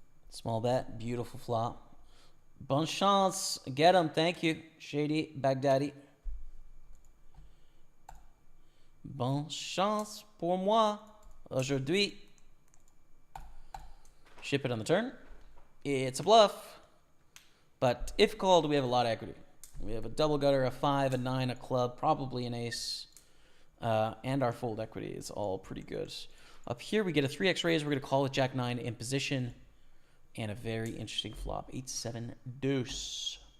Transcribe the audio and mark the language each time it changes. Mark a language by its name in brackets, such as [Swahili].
[English] Small bet, beautiful flop. [French] Bon chance, [English] get him, thank you. Shady, Baghdadi. [French] Bon chance pour moi aujourd'hui. [English] Ship it on the turn. It's a bluff, but if called, we have a lot of equity. We have a double gutter, a 5, a 9, a club, probably an ace, and our fold equity is all pretty good. Up here, we get a 3x raise. We're going to call with Jack 9 in position. And a very interesting flop, 8-7 deuce.